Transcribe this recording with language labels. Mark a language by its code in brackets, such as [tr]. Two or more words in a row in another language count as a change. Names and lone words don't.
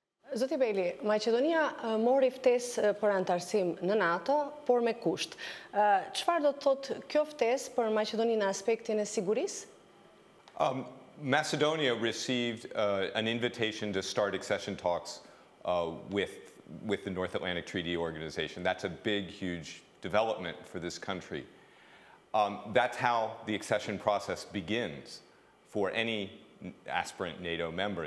[sq] Zoti Bejli, Maqedonia mori ftesë për antarësim në NATO, por me kusht. Çfarë do të thotë kjo ftesë për Maqedoninë në aspektin e sigurisë? [en] Macedonia received an invitation to start accession talks with the North Atlantic Treaty Organization. That's a big, huge development for this country. That's how the accession process begins for any aspirant NATO member.